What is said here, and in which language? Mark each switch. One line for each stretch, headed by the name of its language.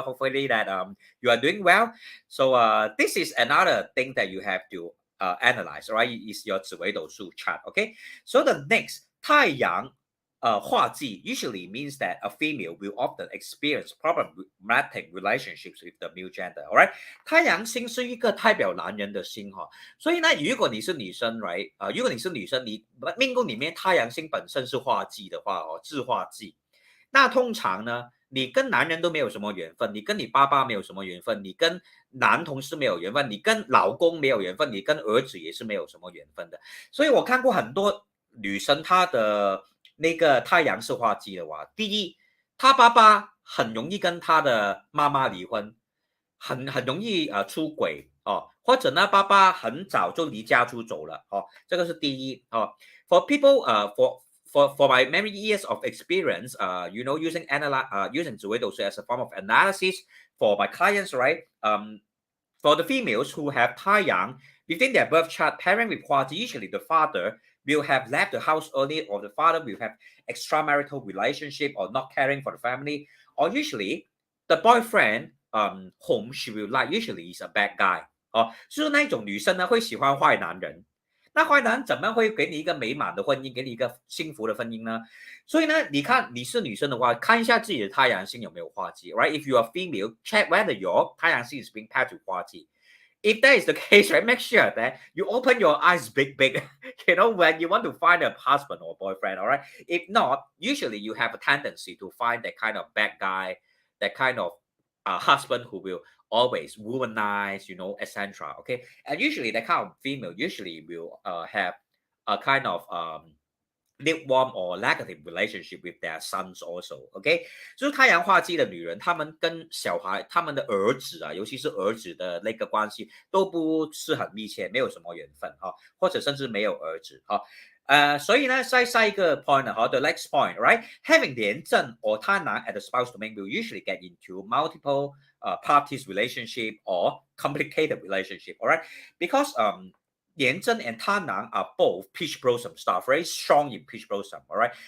English: Hopefully that you are doing well. So this is another thing that you have to analyze, right? Is your 紫微斗数 chart. Okay, so the next 太阳 化忌 usually means that a female will often experience problematic relationships with the male gender.
Chinese: Alright， 太阳星是一个代表男人的星哈，所以呢，如果你是女生，right，如果你是女生，你命宫里面太阳星本身是化忌的话哦，自化忌，那通常呢，你跟男人都没有什么缘分，你跟你爸爸没有什么缘分，你跟男同事没有缘分，你跟老公没有缘分，你跟儿子也是没有什么缘分的。所以我看过很多女生，她的那个太阳是化忌的话，第一，她爸爸很容易跟她的妈妈离婚，很容易出轨哦，或者呢，爸爸很早就离家出走了哦，这个是第一哦。
English: For people, for my many years of experience, using 紫微斗数 as a form of analysis for my clients, right? For the females who have 太阳 within their birth chart pairing with 化忌, usually the father will have left the house early, or the father will have extramarital relationship or not caring for the family, or usually the boyfriend whom she will like usually is a bad guy.
Chinese: 哦，就是那种女生呢会喜欢坏男人。那坏男人怎么会给你一个美满的婚姻，给你一个幸福的婚姻呢？所以呢，你看你是女生的话，看一下自己的太阳星有没有化忌 ，right?
English: If you are female, check whether your 太阳星 is being paired to 化忌。 If that is the case, right, make sure that you open your eyes big, when you want to find a husband or boyfriend, all right? If not, usually you have a tendency to find that kind of bad guy, that kind of husband who will always womanize, etc. Okay, and usually that kind of female usually will have a kind of lukewarm or negative relationship with their sons also.
Chinese: OK， 就是太阳化忌的女人，她们跟小孩、他们的儿子啊，尤其是儿子的那个关系都不是很密切，没有什么缘分哈、或者甚至没有儿子哈。所以呢，下一个 point 哈，
English: the next point, right? Having 廉政 or 贪狼 at the spouse domain will usually get into multiple parties relationship or complicated relationship, all right? Because 廉政 and 贪狼 are both peach blossom star, very strong in peach blossom, all right?